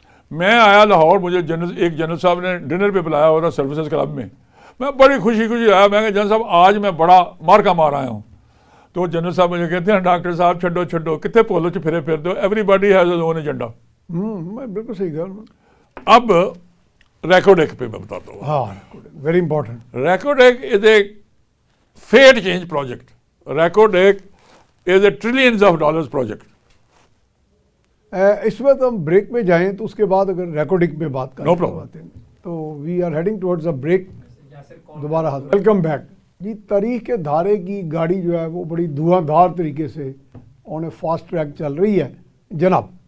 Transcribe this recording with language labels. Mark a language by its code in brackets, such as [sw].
[ur] میں آیا لاہور، مجھے ایک جنرل صاحب نے ڈنر پہ بلایا ہوا تھا سروسز کلب میں. میں بڑی خوشی آیا. میں کہا جنرل صاحب آج میں بڑا مارکا مار آیا ہوں. تو جنرل صاحب مجھے کہتے ہیں ڈاکٹر صاحب [pa] چھڈو کتنے پولو چ پھرے پھر دو، [en] Everybody has his own agenda. [pa] بالکل صحیح گل. [ur] اب ریکوڈیک پہ میں بتاتا ہوں. [en] ہاں very important. Reko Diq is a fat change project. Reko Diq is a trillions of dollars project. [ur] اس وقت ہم بریک میں جائیں تو اس کے بعد اگر ریکارڈنگ پہ بات کریں تو [en] We are heading towards a break. [ur] دوبارہ حاضر. [en] Welcome back. [ur] جی تاریخ کے دھارے کی گاڑی جو ہے وہ بڑی دھواں دھار طریقے سے [en] on a fast track [ur] چل رہی ہے جناب.